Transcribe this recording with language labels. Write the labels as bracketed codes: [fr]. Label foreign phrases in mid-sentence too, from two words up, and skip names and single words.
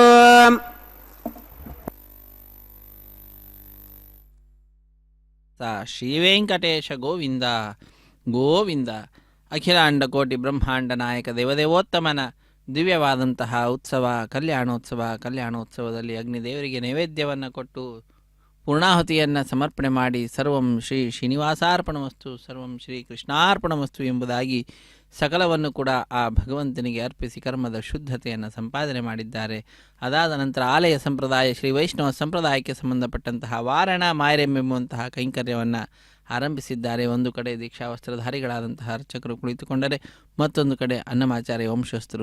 [kn] ಶ್ರೀವೆಂಕಟೇಶ ಗೋವಿಂದ ಗೋವಿಂದ. ಅಖಿಲಾಂಡ ಕೋಟಿ ಬ್ರಹ್ಮಾಂಡ ನಾಯಕ ದೇವದೇವೋತ್ತಮನ ದಿವ್ಯವಾದಂತಹ ಉತ್ಸವ ಕಲ್ಯಾಣೋತ್ಸವದಲ್ಲಿ ಅಗ್ನಿದೇವರಿಗೆ ನೈವೇದ್ಯವನ್ನು ಕೊಟ್ಟು ಪೂರ್ಣಾಹುತಿಯನ್ನು ಸಮರ್ಪಣೆ ಮಾಡಿ [sa] ಸರ್ವಂ ಶ್ರೀ ಶ್ರೀನಿವಾಸಾರ್ಪಣಮಸ್ತು ಸರ್ವಂ ಶ್ರೀ ಕೃಷ್ಣಾರ್ಪಣಮಸ್ತು [kn] ಎಂಬುದಾಗಿ ಸಕಲವನ್ನು ಕೂಡ ಆ ಭಗವಂತನಿಗೆ ಅರ್ಪಿಸಿ ಕರ್ಮದ ಶುದ್ಧತೆಯನ್ನು ಸಂಪಾದನೆ ಮಾಡಿದ್ದಾರೆ. ಅದಾದ ನಂತರ ಆಲಯ ಸಂಪ್ರದಾಯ ಶ್ರೀ ವೈಷ್ಣವ ಸಂಪ್ರದಾಯಕ್ಕೆ ಸಂಬಂಧಪಟ್ಟಂತಹ ವಾರಣ ಮಾಯರೆಂಬೆಂಬುವಂತಹ ಕೈಂಕರ್ಯವನ್ನು ಆರಂಭಿಸಿದ್ದಾರೆ. ಒಂದು ಕಡೆ ದೀಕ್ಷಾವಸ್ತ್ರಧಾರಿಗಳಾದಂತಹ ಅರ್ಚಕರು ಕುಳಿತುಕೊಂಡರೆ, ಮತ್ತೊಂದು ಕಡೆ ಅನ್ನಮಾಚಾರ್ಯ ವಂಶಸ್ಥರು.